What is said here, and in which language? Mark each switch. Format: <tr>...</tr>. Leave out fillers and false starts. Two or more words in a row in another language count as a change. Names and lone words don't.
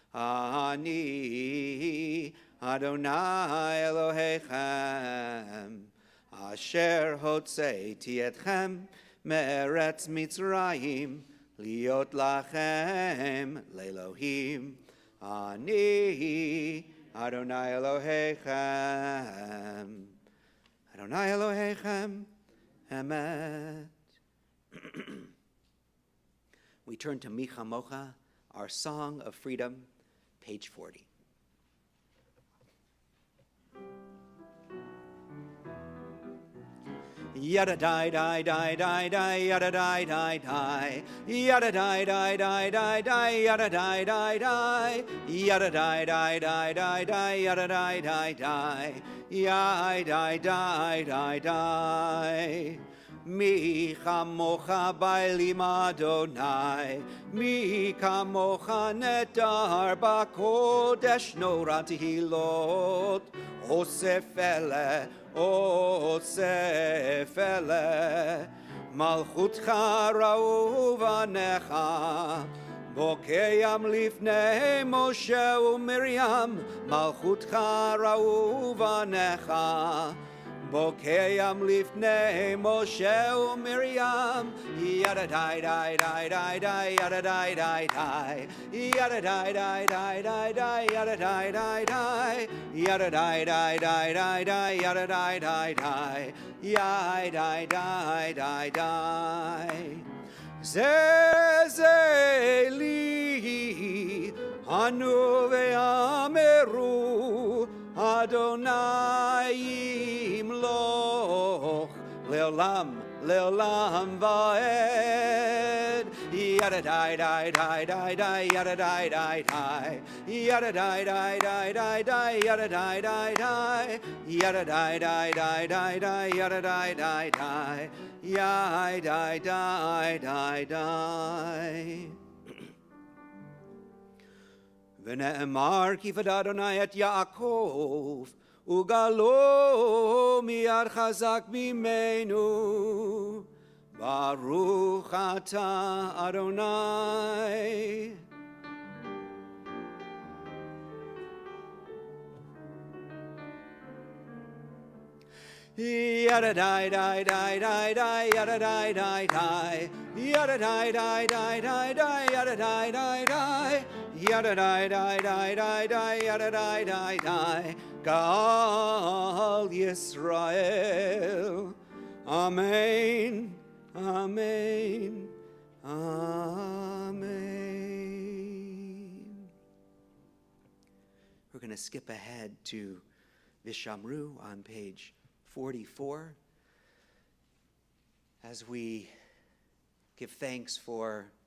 <he>אני אדוני אלוהיכם אשר הוצאתי אתכם מארץ מצרים להיות לכם לאלוהים אני אדוני אלוהיכם אדוני אלוהיכם אמת.</he> <en>We turn to Micha Mocha, our Song of Freedom, page 40. Yada die die die die die yada die die die yada die die die die die yada die die die yada die die die die die yada die die die yada die die die die</en> <he>מי כמוכה באלים אדוני מי כמוכה נאדר בקודש נורא תהילות עושה פלא, עושה פלא מלכותך ראו בניך בוקע ים לפני משה ומרים מלכותך ראו בניך בוקע ים לפני משה ומרים עולם. Yada die die die die die yada die die die. Yada die die die die die yada die die die. Yada die die die die die yada die die die. Yai die die die die. זה אלי ענו ואמרו אדוני ימלוך לעולם לעולם ועד. Yada die die die die die yada die die die. Yada die die die die die yada die die die. Yada die die die die die yada die die die. Yai die die die die. ונאמר כי פדה אדוני את יעקב וגלו מיד חזק ממנו ברוך אתה אדוני. Yada die die die die die yada die die die. Yada die die die die die yada die die die. Yada die die die die die yada die die die. גאל ישראל. Amen. Amen. Amen.</he> <en>We're going to skip ahead to Vishamru on page 44 as we give thanks for</en>